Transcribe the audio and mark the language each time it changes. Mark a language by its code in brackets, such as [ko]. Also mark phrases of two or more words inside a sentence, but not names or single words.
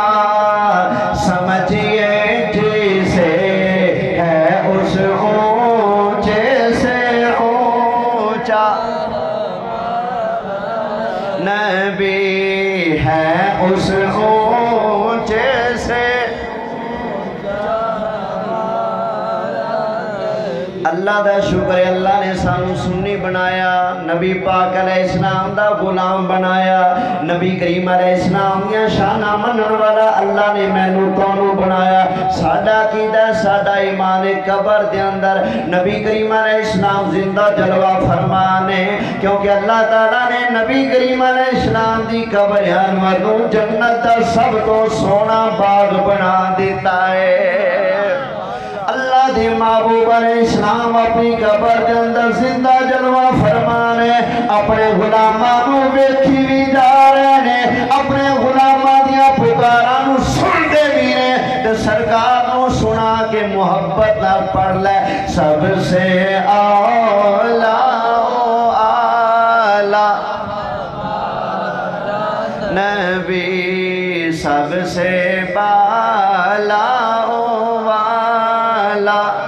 [pa] سمجھئے جسے ہے اس اونچے سے اونچا نبی ہے اس اونچے سے اللہ دا شکر ہے اللہ نے سانو سنی بنایا نبی پاک علیہ السلام دا غلام بنایا نبی کریم علیہ السلام دیا شانہ منن والا اللہ نے مینوں تانوں بنایا ساڈا عقیدہ ساڈا ایمان قبر دے اندر نبی کریم علیہ السلام زندہ جلوہ فرمانے کیونکہ اللہ تعالیٰ نے نبی کریم علیہ السلام دی قبر انور نوں جنت دا سب تو سونا باغ بنا دیتا ہے اللہ دی محبوب علیہ السلام اپنی قبر دے اندر زندہ جلوہ فرمانے اپنے غلاماں نوں ویکھی بھی جا رہے نے اپنے غلاماں دیاں پکاراں نوں سن دے بھی نے تے سرکار نوں سنا کے محبت نال پڑھ لے [ur] سب سے اعلیٰ نبی سب سے بالا والا